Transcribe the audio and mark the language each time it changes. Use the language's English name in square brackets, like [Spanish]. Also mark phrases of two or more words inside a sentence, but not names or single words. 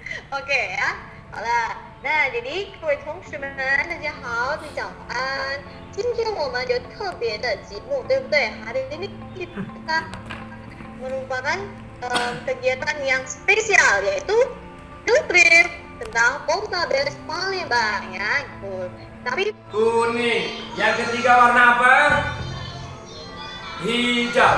[Chinese] OK 啊，好了，那李黎，各位同学们，大家好，大家早安。今天我们有特别的节目，对不对 [Indonesian] ？Hari ini kita merupakan kegiatan yang spesial yaitu [English] field trip [Indonesian] tentang Poltabes Palembang ya. Tapi Kuning. Yang ketiga warna apa? Hijau.